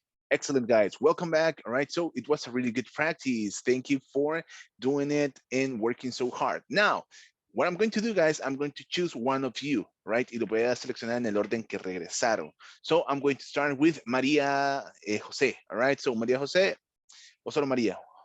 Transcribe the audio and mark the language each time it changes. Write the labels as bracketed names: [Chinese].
[English] Excellent, guys. Welcome back. All right. So it was a really good practice. Thank you for doing it and working so hard. Now, what I'm going to do, guys, I'm going to choose one of you, right? [Spanish] Y lo voy a seleccionar en el orden que regresaron. [English] So I'm going to start with María José. All right. So María José o solo María.